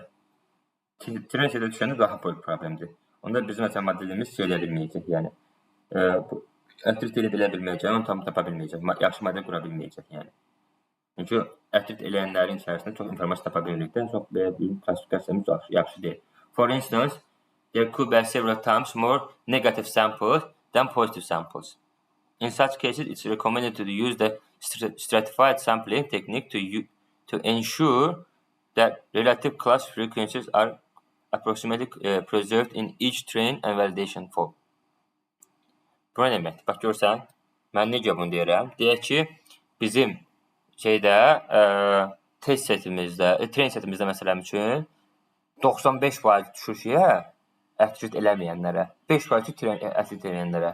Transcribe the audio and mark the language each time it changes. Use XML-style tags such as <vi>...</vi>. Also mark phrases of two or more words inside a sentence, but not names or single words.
<az>Trend setə düşəndə daha böyük problemdir. Onda bizim modelimiz şey edə bilməyəcək, yəni. Attrit elə bilə bilməyəcək, onu tam tapa bilməyəcək, yaxşı model qura bilməyəcək, yəni. Çünki attrit eləyənlərin içərisində çox informasiya tapa bilməkdən çox bir klassifikasiyamız yaxşı deyil.</az> <en>For instance, there could be several times more negative samples than positive samples. In such cases, it's recommended to use the stratified sampling technique to ensure that relative class frequencies are approximately preserved in each train and validation form.</en> <az>Bu nə deməkdir? Bax, görsən, mən necə bunu deyirəm? Deyək ki, bizim test setimizdə, train setimizdə məsələn üçün 95% düşüşüyə attrit eləməyənlərə, 5% attrit eləyənlərə.</az>